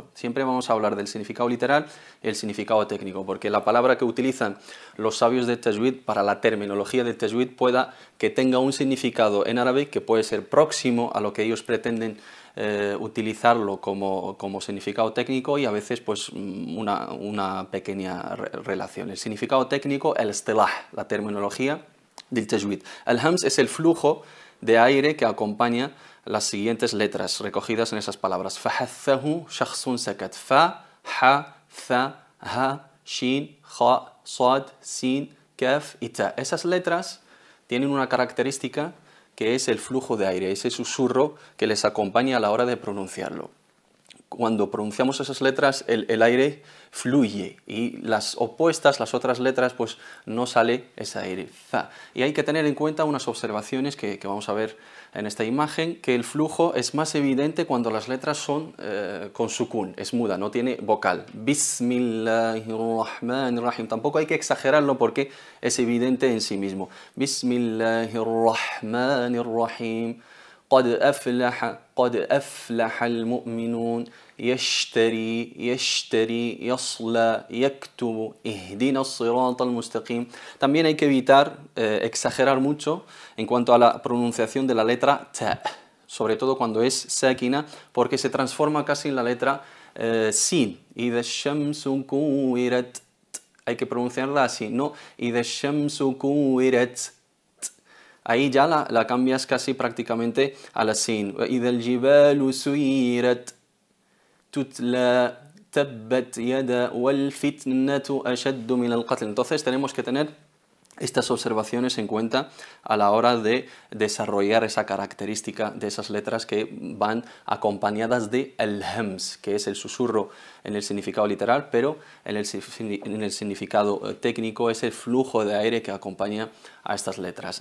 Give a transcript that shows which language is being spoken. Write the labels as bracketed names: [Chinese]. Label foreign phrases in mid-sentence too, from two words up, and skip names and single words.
[Spanish] Siempre vamos a hablar del significado literal y el significado técnico, porque la palabra que utilizan los sabios de tajwid para la terminología del tajwid pueda que tenga un significado en árabe que puede ser próximo a lo que ellos pretenden utilizarlo como significado técnico, y a veces pues una pequeña relación. El significado técnico, el istilah, la terminología del tajwid. Al-hams es el flujo de aire que acompaña las siguientes letras recogidas en esas palabras: [Arabic] فحثه شخص سكت, [Spanish] fa, ha, tha, ha, shin, kha, sad, sin, kaf y ta. Esas letras tienen una característica que es el flujo de aire, ese susurro que les acompaña a la hora de pronunciarlo. Cuando pronunciamos esas letras, el aire fluye, y las opuestas, las otras letras, pues no sale ese aire. Za. Y hay que tener en cuenta unas observaciones que vamos a ver en esta imagen, que el flujo es más evidente cuando las letras son con sukun, es muda, no tiene vocal. Bismillahirrahmanirrahim. Tampoco hay que exagerarlo porque es evidente en sí mismo. [Arabic] Bismillahirrahmanirrahim. قد أفلح المؤمنون يشتري يصلى يكتب اهدنا الصراط المستقيم. [Spanish] También hay que evitar exagerar mucho en cuanto a la pronunciación de la letra ta, sobre todo cuando es sakina, porque se transforma casi en la letra sin. [Arabic] إذا الشمس كورت, [Spanish] hay que pronunciarla así, no [Arabic] إذا الشمس كورت. [Spanish] Ahí ya la cambias casi prácticamente a la sin. [Arabic] إذا الجبال سيرت تتلى تبت يدا والفتنة أشد من القتل. [Spanish] Entonces tenemos que tener estas observaciones en cuenta a la hora de desarrollar esa característica de esas letras que van acompañadas de el hams, que es el susurro en el significado literal, pero en el significado técnico es el flujo de aire que acompaña a estas letras.